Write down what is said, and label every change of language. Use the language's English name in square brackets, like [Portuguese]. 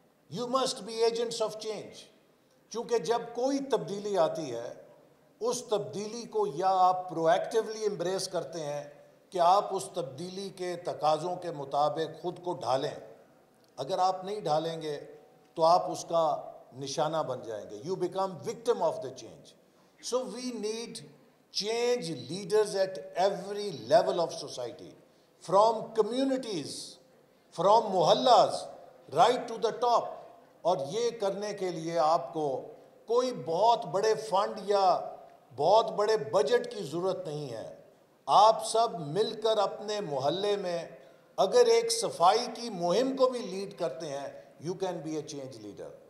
[English] You must be agents of change. [Urdu] چونکہ جب کوئی تبدیلی آتی ہے، اس تبدیلی کو یا آپ پرو ایکٹیولی امبریس کرتے ہیں کہ آپ اس تبدیلی کے تقاضوں کے مطابق خود کو ڈھالیں. اگر آپ نہیں ڈھالیں گے تو آپ اس کا نشانہ بن جائیں گے. [English] You become victim of the change. So we need change leaders at every level of society, from communities, from mohallas, right to the top. [Urdu] اور یہ کرنے کے لیے آپ کو کوئی بہت بڑے فنڈ یا بہت بڑے بجٹ کی ضرورت نہیں ہے. آپ سب مل کر اپنے محلے میں اگر ایک صفائی کی مہم کو بھی لیڈ کرتے ہیں، [English] you can be a change leader.